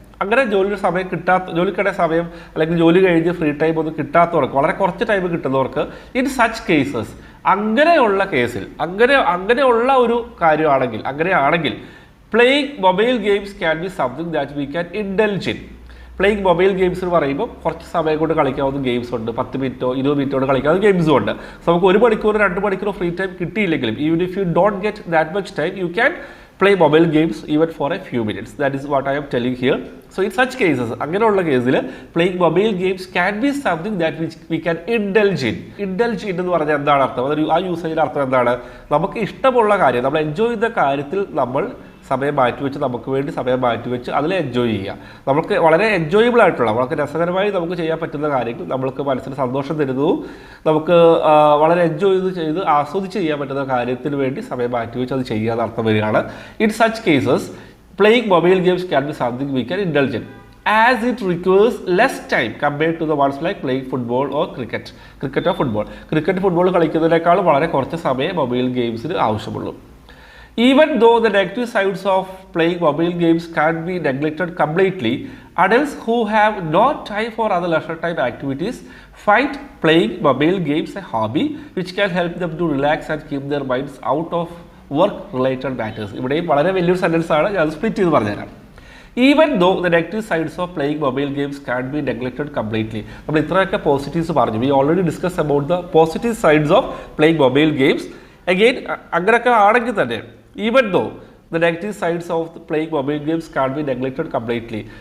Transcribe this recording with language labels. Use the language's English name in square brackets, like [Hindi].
[Malayalam] അങ്ങനെ ജോലിക്കിടെ സമയം അല്ലെങ്കിൽ ജോലി കഴിഞ്ഞ് ഫ്രീ ടൈം ഒന്നും കിട്ടാത്തവർക്ക്, വളരെ കുറച്ച് ടൈം കിട്ടുന്നവർക്ക്, [English] in such cases [Malayalam] അങ്ങനെയുള്ള കേസിൽ അങ്ങനെയുള്ള ഒരു കാര്യമാണെങ്കിൽ അങ്ങനെയാണെങ്കിൽ [English] Playing mobile games can be something that we can indulge in. [Malayalam] Playing mobile games എന്ന് പറയുമ്പോൾ കുറച്ച് സമയം കൊണ്ട് കളിക്കാവുന്ന ഗെയിംസ് ഉണ്ട്. 10 മിനിറ്റോ 20 മിനിറ്റോ കൊണ്ട് കളിക്കാവുന്ന ഗെയിംസും ഉണ്ട്. സോ നമുക്ക് 1 മണിക്കൂർ 2 മണിക്കൂർ ഫ്രീ ടൈം കിട്ടിയില്ലെങ്കിലും [English] Even if you don't get that much time you can play mobile games even for a few minutes. That is what I am telling here. So in such cases, [Malayalam] അങ്ങനെയുള്ള കേസിൽ [English] playing mobile games can be something that we can indulge in. [Malayalam] Indulge in എന്ന് പറഞ്ഞാൽ എന്താണ് അർത്ഥം? അതൊരു ആ യൂസേജിൻ്റെ അർത്ഥം എന്താണ്? നമുക്ക് ഇഷ്ടമുള്ള കാര്യം, നമ്മൾ എൻജോയ് ചെയ്ത കാര്യത്തിൽ നമ്മൾ സമയം മാറ്റിവെച്ച്, നമുക്ക് വേണ്ടി സമയം മാറ്റിവെച്ച് അതിൽ എൻജോയ് ചെയ്യുക. നമുക്ക് വളരെ എൻജോയബിൾ ആയിട്ടുള്ള, വളരെ രസകരമായി നമുക്ക് ചെയ്യാൻ പറ്റുന്ന കാര്യങ്ങൾ, നമ്മൾക്ക് മനസ്സിന് സന്തോഷം തരുന്നതും നമുക്ക് വളരെ എൻജോയ് ചെയ്ത് ആസ്വദിച്ച് ചെയ്യാൻ പറ്റുന്ന കാര്യത്തിന് വേണ്ടി സമയം മാറ്റിവെച്ച് അത് ചെയ്യാൻ അർത്ഥം വരികയാണ്. [English] In such cases playing mobile games can be something we can indulge in as it requires less time compared to the ones like playing football or cricket or football. [Malayalam] Cricket football കളിക്കുന്നതിനേക്കാൾ വളരെ കുറച്ച് സമയം mobile ഗെയിംസിന് ആവശ്യമുള്ളൂ. [English] Even though the negative sides of playing mobile games can't be neglected completely, adults who have no time for other leisure time activities find playing mobile games a hobby which can help them to relax and keep their minds out of work-related matters. [Malayalam] ഇവിടെയും വളരെ വലിയൊരു sentence ആണ്, ഞാൻ split ചെയ്ത് പറഞ്ഞുതരാം. [English] Even though the negative sides of playing mobile games can be neglected completely. [Malayalam] നമ്മൾ ഇത്രയൊക്കെ positives പറഞ്ഞു. [English] We already discuss about the positive sides of playing mobile games. Again [Malayalam] അങ്ങനെയൊക്കെ ആണെങ്കിൽ തന്നെ [English] Even though the negative sides of playing mobile games can be neglected completely.